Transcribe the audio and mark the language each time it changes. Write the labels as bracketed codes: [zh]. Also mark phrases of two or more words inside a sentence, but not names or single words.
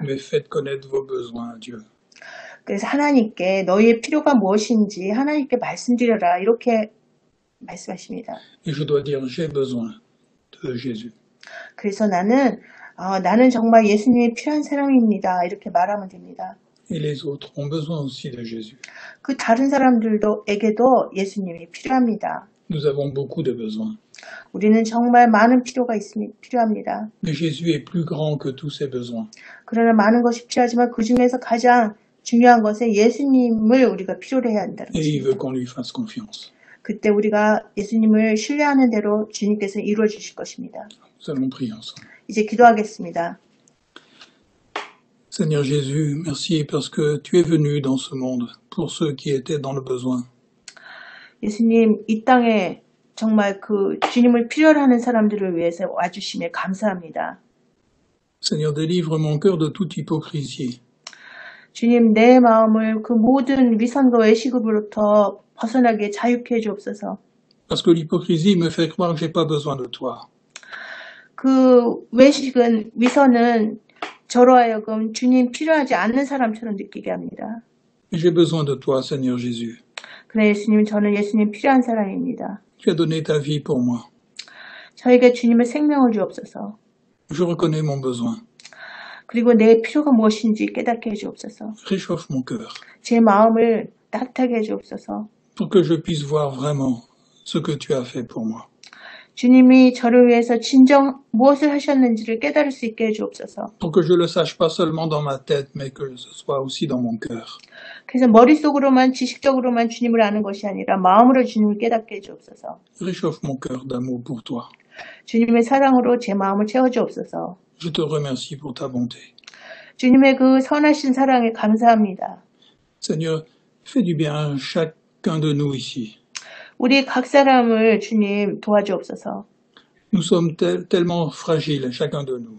[fr] Mais faites connaître vos besoins à Dieu. [ko] 그래서 하나님께 너희의 필요가 무엇인지 하나님께 말씀드려라 이렇게 말씀하십니다. [fr] Et je dois dire j'ai besoin de Jésus. [ko] 그래서 나는 정말 예수님이 필요한 사람입니다. 이렇게 말하면 됩니다. [fr] Et les autres ont besoin aussi de Jésus. [ko] 그 다른 사람들에게도 예수님이 필요합니다. [fr] Nous avons beaucoup de besoins. [ko] 우리는 정말 많은 필요가 필요합니다. [fr] Mais Jésus est plus grand que tous ces besoins. [ko] 그러나 많은 것이 필요하지만 그 중에서 가장 중요한 것은 예수님을 우리가 필요로 해야 한다는 [fr] Et il [ko] 것입니다. [fr] veut qu'on lui fasse confiance. [ko] 그때 우리가 예수님을 신뢰하는 대로 주님께서 이루어 주실 것입니다. [fr] Nous allons prier ensemble. [ko] 이제 기도하겠습니다. [fr] Seigneur Jésus, merci parce que tu es venu dans ce monde pour ceux qui étaient dans le besoin. [ko] 예수님 이 땅에 정말 그 주님을 필요로 하는 사람들을 위해서 와주심에 감사합니다. [fr] Seigneur, délivre mon cœur de toute hypocrisie. [ko] 주님 내 마음을 그 모든 위선과 외식으로부터 벗어나게 자유케 해주옵소서. [fr] Parce que l'hypocrisie me fait croire que j'ai pas besoin de toi. [ko] 그 위선은 저로 하여금 주님 필요하지 않는 사람처럼 느끼게 합니다. [fr] Mais j'ai besoin de toi, Seigneur Jésus. [ko] 그러나 예수님 저는 예수님 필요한 사람입니다. [fr] Tu as donné ta vie pour moi. [ko] 저에게 주님의 생명을 주옵소서. [fr] Je reconnais mon besoin. [ko] 그리고 내 필요가 무엇인지 깨닫게 해주옵소서. [fr] Réchauffe mon cœur [ko] 제 마음을 따뜻하게 해주옵소서. [fr] pour que je puisse voir vraiment ce que tu as fait pour moi. [ko] 주님이 저를 위해서 진정 무엇을 하셨는지를 깨달을 수 있게 해주옵소서. [fr] Pour que je le sache pas seulement dans ma tête, mais que ce soit aussi dans mon cœur. [ko] 그래서 머릿속으로만 지식적으로만 주님을 아는 것이 아니라 마음으로 주님을 깨닫게 해주옵소서. [fr] Réchauffe mon cœur d'amour pour toi. [ko] 주님의 사랑으로 제 마음을 채워주옵소서. [fr] Je te remercie pour ta bonté. [ko] 주님의 그 선하신 사랑에 감사합니다. [fr] Seigneur, fais du bien à chacun de nous ici. [ko] 우리 각 사람을 주님 도와주옵소서. [fr] Nous sommes tellement fragiles, chacun de nous.